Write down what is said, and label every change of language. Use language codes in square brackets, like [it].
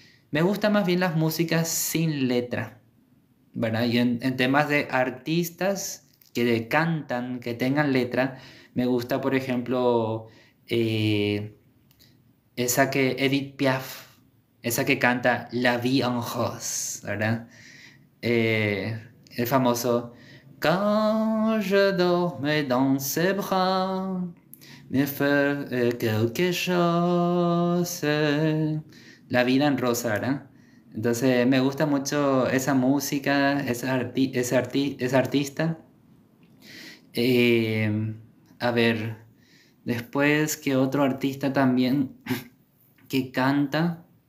[es] Me gustan más bien las músicas sin letra, ¿verdad? Y en temas de artistas que cantan, que tengan letra, me gusta, por ejemplo, eh, esa que Edith Piaf, esa que canta La Vie en Rose, ¿verdad? El famoso [fr] Quand je dormais dans ses bras, me fait quelque chose. [es] La vida en rosa, ¿verdad? Entonces me gusta mucho esa música, ese artista. Eh, a ver, después que otro artista también que canta.